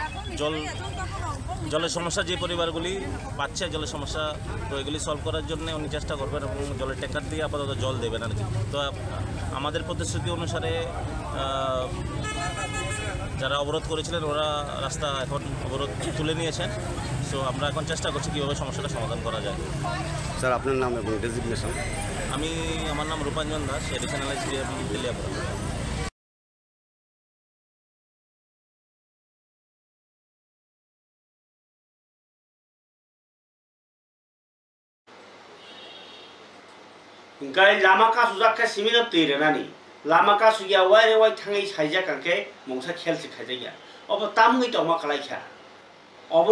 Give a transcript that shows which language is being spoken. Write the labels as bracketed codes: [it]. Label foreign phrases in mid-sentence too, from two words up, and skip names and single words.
[bn] জলের সমস্যা যে পরিবারগুলি পাচ্ছে জলের সমস্যা তো এগুলি সলভ করার জন্য উনি চেষ্টা করবেন এবং জলের ট্যাঙ্কার দিয়ে আপাতত জল দেবেন আর কি তো আমাদের প্রতিশ্রুতি অনুসারে যারা অবরোধ করেছিলেন ওরা রাস্তা এখন অবরোধ তুলে নিয়েছেন সো আমরা এখন চেষ্টা করছি কীভাবে সমস্যাটা সমাধান করা যায় স্যার আপনার নাম এবং ডেজিগনেশন আমার নাম রূপাঞ্জন দাস [en] additional SDM [bn] তেলিয়ামুড়া [trp] gai lama ka sujak ka simina tire nani lama ka suya wai thangai saija kanke mongsa khelsi khaja obo tamgui to ma khalai kha oboro